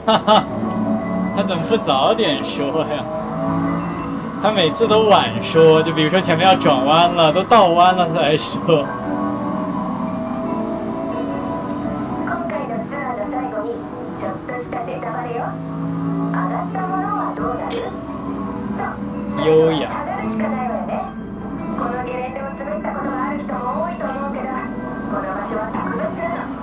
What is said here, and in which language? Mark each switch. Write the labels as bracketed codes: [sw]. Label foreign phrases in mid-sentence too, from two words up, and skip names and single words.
[zh] 他怎么不早点说呀？他每次都晚说，就比如说前面要转弯了，都倒弯了才说。 [ja] 今回のツアーの最後にちょっとしたネタバレよ。上がったものはどうなる？そう、優雅。下がるしかないわよね。このゲレンデを滑ったことがある人も多いと思うけど、この場所は特別なの。